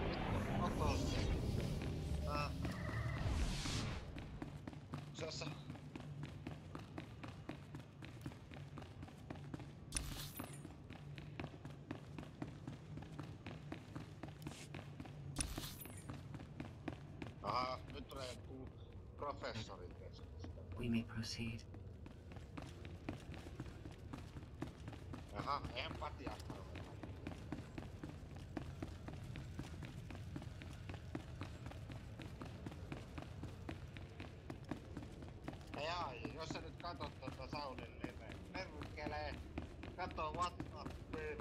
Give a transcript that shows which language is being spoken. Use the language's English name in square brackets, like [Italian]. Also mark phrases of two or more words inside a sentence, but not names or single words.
[Finnish] Otos. Sassa. Aha, nyt tulee joku professorin keskustelu. [English] We may proceed. [Finnish] Aha, empatiasta ruvetaan. Ai, jos sä nyt katot tuota Saulin liveä, perkele, kato WhatsAppiin.